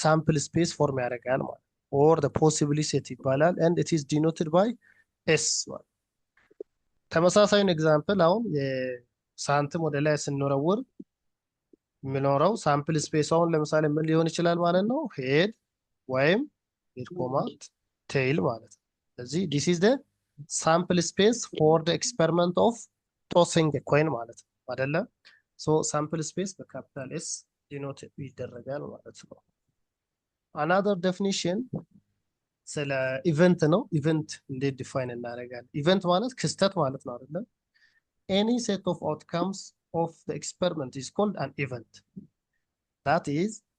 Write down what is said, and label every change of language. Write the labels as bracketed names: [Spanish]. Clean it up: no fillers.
[Amharic] ሳምፕል ስፔስ ፎርም ያደርጋል ማለት [English] or the possibility set [Amharic] ይባላል [English] and it is denoted by s [Amharic] ማለት። ተመሳሳዩን ኤግዛምፕል አሁን የሳንቲም ወደ ላይ ስንወረውር የሚኖረው ሳምፕል ስፔስ አሁን ለምሳሌ ምን ሊሆን ይችላል ማለት ነው? ሄድ ወይም ሄድ ኮማት ቴይል ማለት ነው። ስለዚህ [English] this is the sample space for the experiment of tossing a coin [Amharic] ማለት ነው አይደለ? sample space በካፒታል ኤስ ዲኖት ይደረጋል ማለት ነው። [English] another definition [Amharic] ስለ ኢቨንት ነው። ኢቨንት እንዴት ዲፋይን እናደርጋለን? ኢቨንት ማለት ክስተት ማለት ነው አይደለ? [English] any set of outcomes of the experiment is called an event. That is